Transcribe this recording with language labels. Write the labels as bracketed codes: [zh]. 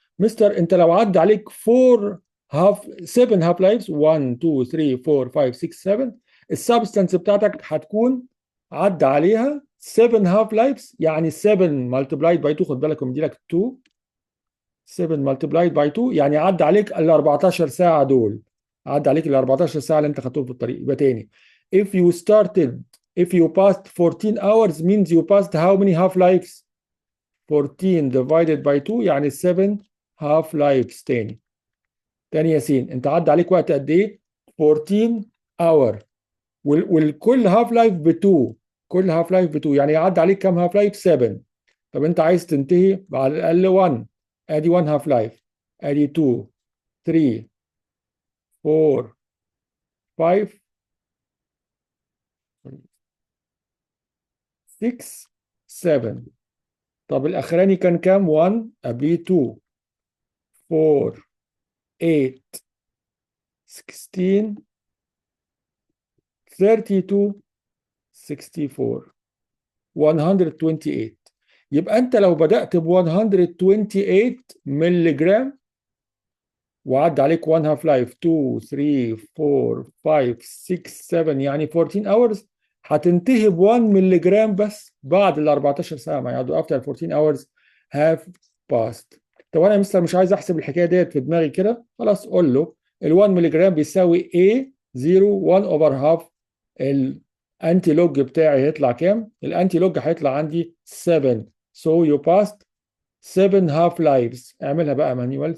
[ar] مستر انت لو عدى عليك 4 هاف 7 هاف لايفز 1 2 3 4 5 6 7، السبستانس بتاعتك هتكون عدى عليها 7 هاف لايفز. يعني 7 ملتبلايد باي 2، خد بالك مدي لك 2، 7 ملتبلايد باي 2 يعني عدى عليك ال 14 ساعه دول. عدى عليك ال 14 ساعه اللي انت خدتهم في الطريق. يبقى تاني، [en] if you started if you passed 14 hours means you passed how many half lives؟ 14 divided by 2 [ar] يعني [en] 7 half lives. [ar] تاني ياسين، انت عدى عليك وقت قد ايه؟ 14 اور، والكل هاف لايف ب 2، كل هاف لايف ب 2 يعني يعدي عليك كام هاف لايف؟ 7. طب انت عايز تنتهي على الاقل 1، ادي 1 هاف لايف، ادي 2 3 4 5 6 7. طب الاخراني كان كام؟ 1 قبليه 2 4 8 16 32 64 128. يبقى انت لو بدأت ب 128 ملغ وعدى عليك 1 هاف لايف 2 3 4 5 6 7 يعني 14 اورز، هتنتهي ب 1 ملغ بس بعد ال 14 ساعه ما يعدوا. [en] after 14 hours have passed. [ar] طب انا مثلا مش عايز احسب الحكايه ديت في دماغي كده، خلاص قول له ال 1 ملغ بيساوي A 0 1 اوفر هاف. الانتي لوج بتاعي هيطلع كام؟ الانتي لوج هيطلع عندي 7. [en] so you passed 7 half lives. [ar] اعملها بقى [en] Manual.